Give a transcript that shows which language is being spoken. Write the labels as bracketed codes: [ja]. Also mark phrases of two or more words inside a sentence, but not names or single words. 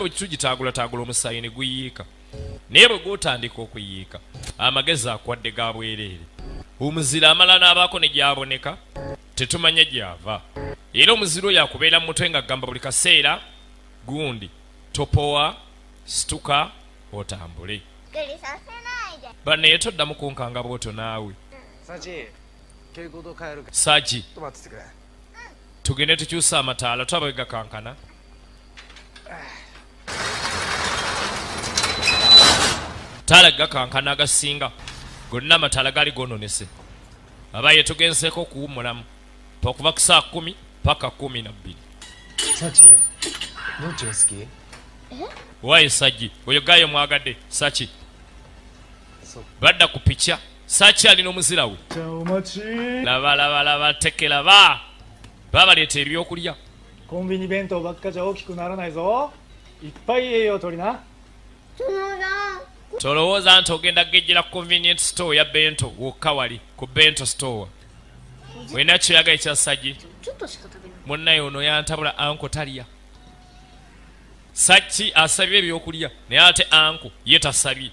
[lg] bwe tugitaagula omusaayi ne guyiika naye bwe gwotandika okuyiika amagezi akwadde ga bwereere omuzira amala n'abaako ne gyaboneka tetumanya gyava era omuzira oyo akubeera mu mutwe nga gamba buli kaseera gundi topowa situka otambule bannaye toddamu kunkanga bwotyo naawe Saji tugende tukyusa amataala tulaba bwe gakankana. Taala gakankana agasinga gonna amataala gali gononese. Abaye tugenzeeko kuwummulamu okuva ku saa 10 paka 12. [en] Sachi, don't you ski? [lg] Wayi Saji, oyo gayo mwagadde Sachi. Badda ku picha. Sachi alina omuzira we. Laba tekela ba. Babaleeta ebyokulya. [ja] コンビニ弁当ばっかじゃ大きくならないぞ。いっぱい栄養取りな。 [lg] Tolowooza nti ogenda gejjera ku [en] convenient store [lg] ya bento wokka wali ku bento store. Wena kyoyaga ekya Saji. Munnaye ono yantabula anko talya. Sachi asabye ebyokulya naye ate anko ye tasabye.